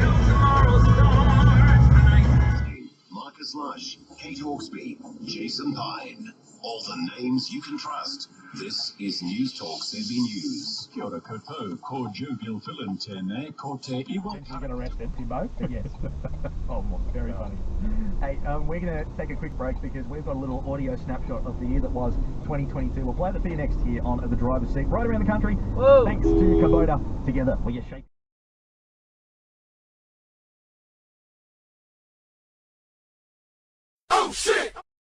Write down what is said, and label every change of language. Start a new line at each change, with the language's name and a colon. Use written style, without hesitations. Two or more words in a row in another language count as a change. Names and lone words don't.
English: Marcus Lush, Kate Hawkesby, Jason Pine. All the names you can trust. This is News Talk ZB News.
Māori: Kia ora koutou, ko jovial villain tēnei, ko te iwa.
English: You get arrested, you both, but yes. Oh, very funny. Hey, we're going to take a quick break because we've got a little audio snapshot of the year that was 2022. We'll play that for you next year on the driver's seat right around the country. Whoa. Thanks to Kubota. Together, we are shaking. Oh, shit!